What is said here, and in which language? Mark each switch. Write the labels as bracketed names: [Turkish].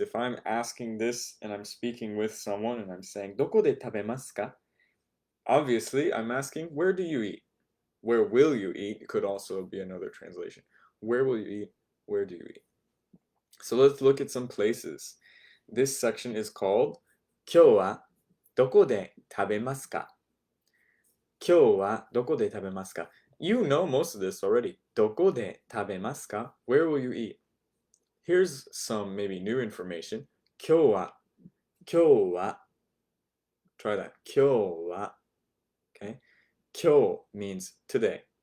[English] If I'm asking this and I'm speaking with someone and I'm saying, [Japanese] どこで食べますか? [English] Obviously, I'm asking, where do you eat? Where will you eat? Could also be another translation. Where will you eat? Where do you eat? So let's look at some places. This section is called [Japanese] 今日はどこで食べますか? 今日はどこで食べますか? [English] You know most of this already. [Japanese] どこで食べますか? [English] Where will you eat? Here's some maybe new information. [Japanese] 今日は [English] Try that. [Japanese] 今日は [English] Okay. 今日 means today.